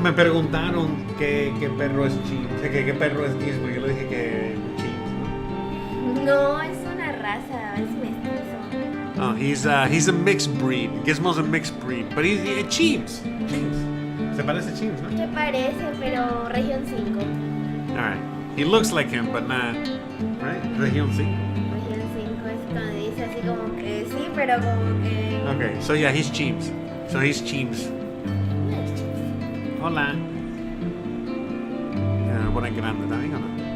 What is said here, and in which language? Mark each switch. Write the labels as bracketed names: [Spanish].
[Spanish] Me preguntaron qué perro es Cheems, qué perro es Gizmo. Yo le dije que Cheems. No, es una raza, es mestizo. [English] Oh, he's a mixed breed. Gizmo's a mixed breed, but he's Cheems. [Spanish] Cheems. Se parece a Cheems, ¿no? Se parece, pero región 5. [English] All right. He looks like him, but not. Right? [Spanish] Región 5. Región 5 es cuando dice así como que sí, pero como que... [English] Okay, so yeah, he's Cheems. So he's Cheems. [Spanish] Hola. Buena grande también, ¿o no?